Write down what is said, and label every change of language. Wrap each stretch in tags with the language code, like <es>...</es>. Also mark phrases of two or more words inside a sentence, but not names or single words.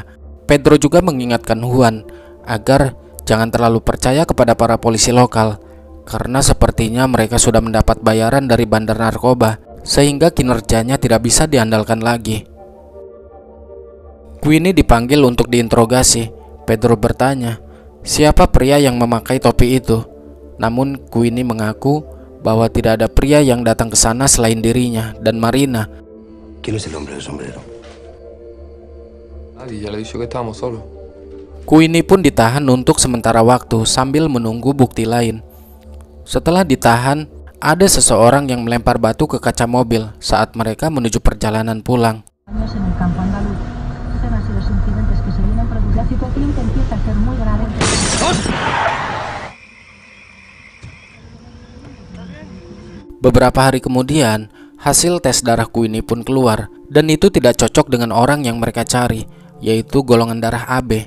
<id>Pedro juga mengingatkan Juan agar jangan terlalu percaya kepada para polisi lokal, karena sepertinya mereka sudah mendapat bayaran dari bandar narkoba, sehingga kinerjanya tidak bisa diandalkan lagi. Queenie dipanggil untuk diinterogasi. Pedro bertanya, siapa pria yang memakai topi itu? Namun Queenie mengaku bahwa tidak ada pria yang datang ke sana selain dirinya dan Marina.</id> <es>¿Quién es el hombre del sombrero? Nadie, ya le he dicho que estábamos solos.</es> <id>Queenie pun ditahan untuk sementara waktu sambil menunggu bukti lain. Setelah ditahan, ada seseorang yang melempar batu ke kaca mobil saat mereka menuju perjalanan pulang. Beberapa hari kemudian, hasil tes darah Queenie pun keluar, dan itu tidak cocok dengan orang yang mereka cari, yaitu golongan darah AB.</id>